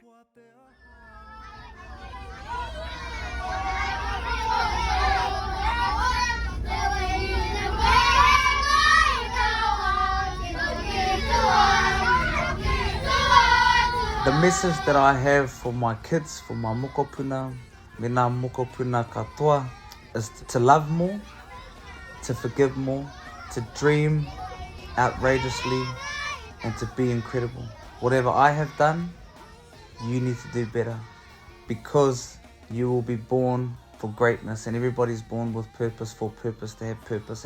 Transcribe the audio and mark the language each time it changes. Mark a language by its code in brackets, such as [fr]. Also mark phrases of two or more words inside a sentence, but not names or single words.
[en] The message that I have for my kids, for my mokopuna, [mi] me nā mokopuna katoa, [en] is to love more, to forgive more, to dream outrageously, and to be incredible. Whatever I have done, you need to do better, because you will be born for greatness, and everybody's born with purpose, for purpose, to have purpose.